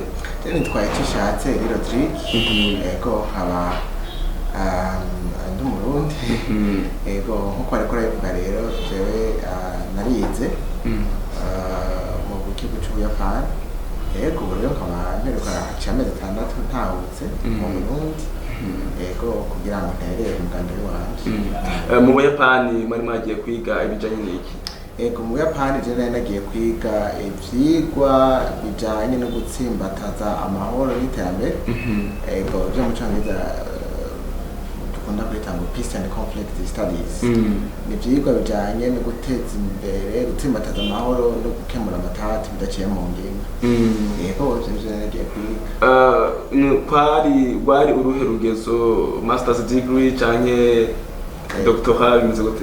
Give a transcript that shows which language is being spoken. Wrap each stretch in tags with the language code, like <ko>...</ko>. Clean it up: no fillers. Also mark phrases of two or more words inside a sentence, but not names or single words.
<rn>Nitwaye Tishatse Rodrigue, ego haba ndi Burundi, ego nkuko ariko aravuga rero jewe narize mu gihugu cy'Ubuyapani, ego rero nkaba mperuka amezi 6 ntahutse mu Burundi, ego kugira ngo nterere umugambi wanje. Mu Buyapani mwari mwagiye kwiga ibijanye n'iki? Ego mu Buyapani je nagiye kwiga ivyigwa bijanye no gutsimbataza amahoro n'iterambere, ego byo mu Cyongereza dukunda kwita ngo</rn> <en>peace and conflict studies.</en> <rn>Ni ivyigwa bijanye no guteza imbere gutsimbataza amahoro no gukemura amatati bidaciye mu ngingo. Ego je nagiye kwiga wari uruhe rugezo,</rn> <en>master's degree</en> <rn>canke doctorat bimeze gute?</rn>